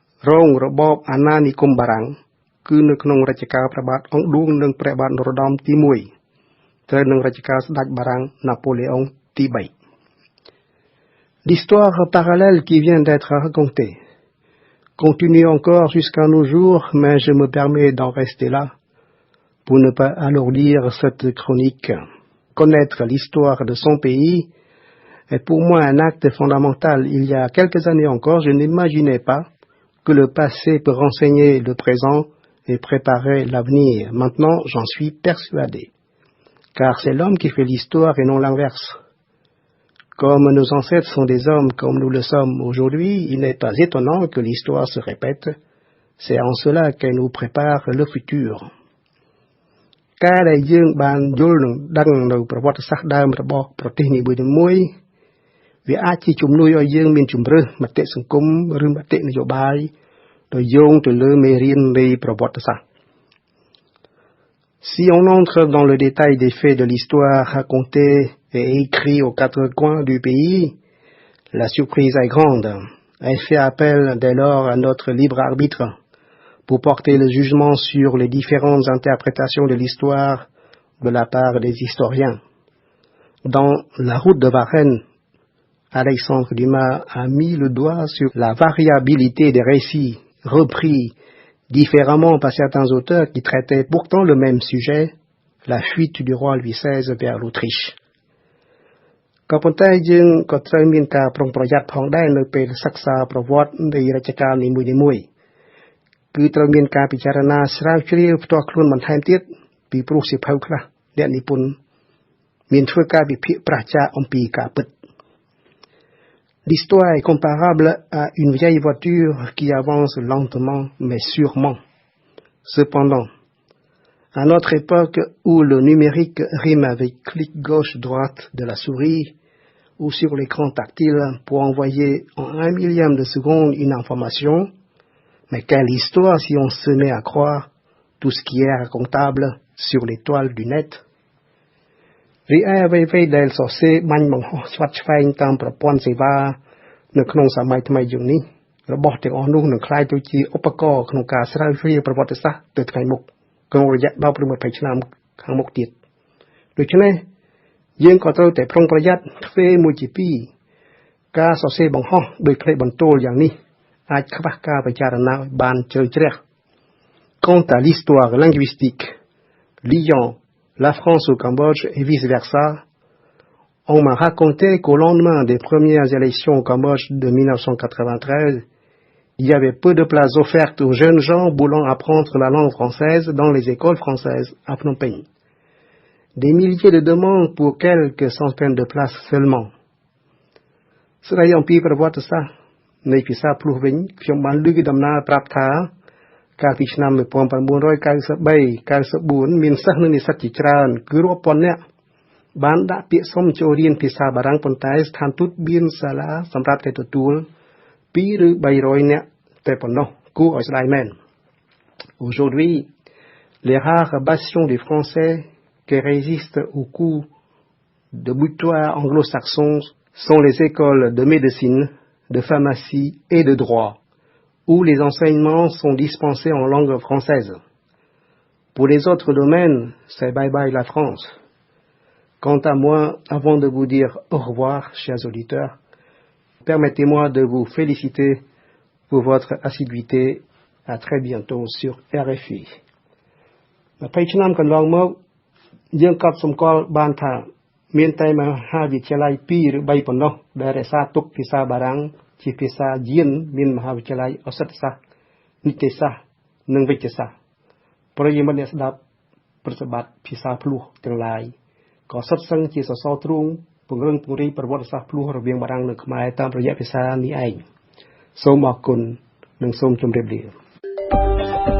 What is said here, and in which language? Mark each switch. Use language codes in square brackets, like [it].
[km] រងរបបអាណានិគមបារាំងគឺនៅក្នុងរជ្ជកាលព្រះបាទអង្គឌួងនិងព្រះបាទនរោត្តមទី 1 ត្រូវនឹងរជ្ជកាលស្ដេចបារាំងណាប៉ូឡេអុងទី 3 [fr] L'histoire parallèle qui vient d'être racontée continue encore jusqu'à nos jours, mais je me permets d'en rester là pour ne pas alourdir cette chronique. Connaître l'histoire de son pays est pour moi un acte fondamental. Il y a quelques années encore, je n'imaginais pas que le passé peut renseigner le présent et préparer l'avenir. Maintenant, j'en suis persuadé. car c'est l'homme qui fait l'histoire et non l'inverse. Comme nos ancêtres sont des hommes comme nous le sommes aujourd'hui, il n'est pas étonnant que l'histoire se répète. C'est en cela qu'elle nous prépare le futur. [km] ការដែលយើងបានយល់និងដឹងនៅប្រវត្តិសាស្ត្រដើមរបស់ប្រទេសនីមួយៗវាអាចជាជំនួយឲ្យយើងមានជំរឿសមតិសង្គមឬមតិនយោបាយដោយយោងទៅលើមេរៀននៃប្រវត្តិសាស្ត្រ [fr] Si on entre dans le détail des faits de l'histoire racontée et écrits aux quatre coins du pays, la surprise est grande. Elle fait appel dès lors à notre libre arbitre pour porter le jugement sur les différentes interprétations de l'histoire de la part des historiens. Dans La route de Varennes, Alexandre Dumas a mis le doigt sur la variabilité des récits repris différemment par certains auteurs qui traitaient pourtant le même sujet, la fuite du roi Louis XVI vers l'Autriche. [km] ក៏ប៉ុន្តែយើងក៏ត្រូវមានការប្រុងប្រយ័ត្នផងដែរនៅពេលសិក្សាប្រវត្តិនៃរជ្ជកាលនីមួយៗគឺត្រូវមានការពិចារណាស្រាវជ្រាវផ្ទាល់ខ្លួនបន្ថែមទៀតពីព្រោះសៀវភៅខ្លះអ្នកនិពន្ធមានធ្វើការវិភាគប្រាសចាកអំពីការពិត [fr] L'histoire est comparable à une vieille voiture qui avance lentement mais sûrement. Cependant, à notre époque où le numérique rime avec clic gauche-droite de la souris ou sur l'écran tactile pour envoyer en 1 millième de seconde une information, mais quelle histoire si on se met à croire tout ce qui est racontable sur les toiles du net? [km] រីឯអ្វីៗដែលសរសេរបាញ់បង្ហោះឆ្វាត់ឆ្វែងតាមប្រព័ន្ធសេវានៅក្នុងសម័យថ្មីយើងនេះរបស់ទាំងអស់នោះនឹងក្លាយទៅជាឧបករណ៍ក្នុងការស្រាវជ្រាវប្រវត្តិសាស្ត្រទៅថ្ងៃមុខក្នុងរយៈ10 ឬ 20 ឆ្នាំខាងមុខទៀតដូច្នេះយើងក៏ត្រូវតែប្រុងប្រយ័ត្នធ្វើមួយជាពីរ ការសរសេរបង្ហោះដោយផ្លេចបន្ទោលយ៉ាងនេះអាចខ្វះការពិចារណាឲ្យបានជ្រៅជ្រះ [fr] Quant à l'histoire linguistique liant la France au Cambodge et vice-versa, on m'a raconté qu'au lendemain des premières élections au Cambodge de 1993, il y avait peu de places offertes aux jeunes gens voulant apprendre la langue française dans les écoles françaises à Phnom Penh. Des milliers de demandes pour quelques centaines de places seulement. [km] ស្ដីអំពីប្រវត្តិសាស្ត្រនៃភាសាភ្លោះវិញខ្ញុំបានលើកដំណើរប្រាប់ថា កាលពីឆ្នាំ 1993-94 មានសិស្សនិងនិស្សិតជាច្រើនគឺរាប់ពាន់នាក់ បានដាក់ពាក្យសុំចូលរៀនភាសាបារាំងប៉ុន្តែស្ថានទូតមានសាលាសម្រាប់តែទទួល 2 ឬ 300 នាក់តែប៉ុណ្ណោះគួរឲ្យស្ដាយមែន [fr] Aujourd'hui, les rares bastions des Français qui résistent au coup de boutoir anglo-saxon sont les écoles de médecine, de pharmacie et de droit, où les enseignements sont dispensés en langue française. Pour les autres domaines, c'est bye-bye la France. Quant à moi, avant de vous dire au revoir, chers auditeurs, permettez-moi de vous féliciter pour votre assiduité. À très bientôt sur RFI. [km] 20 ឆ្នាំកន្លងមកយើងកត់សម្គាល់បានថាមានតែមហាវិទ្យាល័យ 2 ឬ 3 ប៉ុណ្ណោះដែលរក្សាទុកភាសាបារាំងជាភាសាយានមានមហាវិទ្យាល័យឱសថសាស្ត្រនីតិសាស្ត្រនិងវិទ្យាសាស្ត្រប្រិយមិត្តអ្នកស្ដាប់ប្រតិបត្តិភាសាភ្លោះទាំងឡាយក៏សុទ្ធសឹងជាសសរទ្រូងពង្រឹងពង្រីកប្រវត្តិសាស្ត្រភ្លោះរវាងបារាំងនិងខ្មែរតាមរយៈភាសានេះឯងសូមអរគុណនិងសូមជម្រាបលា